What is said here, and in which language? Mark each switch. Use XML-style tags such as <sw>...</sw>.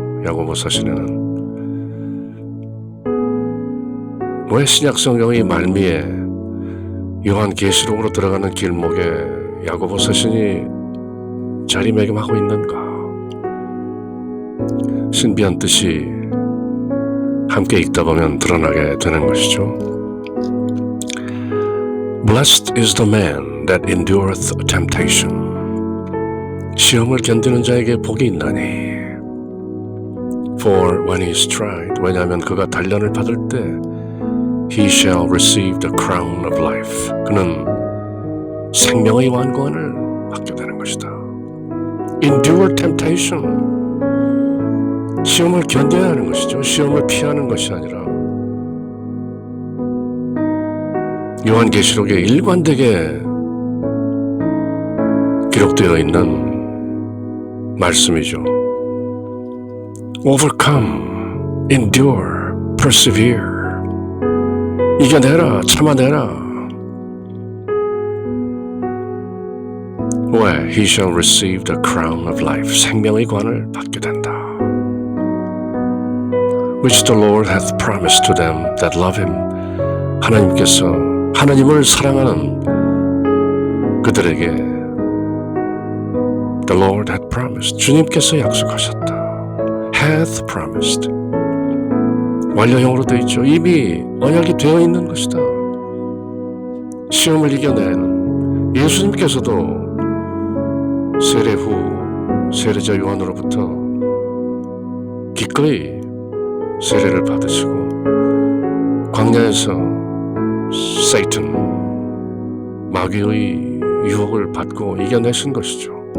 <ko>야고보 서신에는 왜 신약 성경의 말미에 요한계시록으로 들어가는 길목에 야고보 서신이 자리매김하고 있는가? 신비한 뜻이 함께 읽다 보면 드러나게 되는 것이죠.</ko> <en>Blessed is the man that endureth temptation.</en> <ko>시험을 견디는 자에게 복이 있나니.</ko> <en>For when he is tried,</en> <ko>왜냐하면 그가 단련을 받을 때</ko> <en>he shall receive the crown of life.</en> <ko>그는 생명의 왕冠을 받게 되는 것이다.</ko> <en>Endure temptation.</en> <ko>시험을 견뎌야 하는 것이죠. 시험을 피하는 것이 아니라 요한계시록에 일관되게 기록되어 있는 말씀이죠.</ko> <en>Overcome, endure, persevere.</en> <ko>이겨내라, 참아내라. 왜?</ko> <en>He shall receive the crown of life.</en> <ko>생명의 관을 받게 된다.</ko> <en>Which the Lord hath promised to them that love him.</en> <ko>하나님께서 하나님을 사랑하는 그들에게</ko> <en>the Lord hath promised.</en> <ko>주님께서 약속하셨다.</ko> <en>hath promised.</en> <ko>완료형으로 되어 있죠. 이미 언약이 되어 있는 것이다. 시험을 이겨내는 예수님께서도 세례 후 세례자 요한으로부터 기꺼이 세례를 받으시고 광야에서 세이튼 마귀의 유혹을 받고 이겨내신 것이죠.</ko>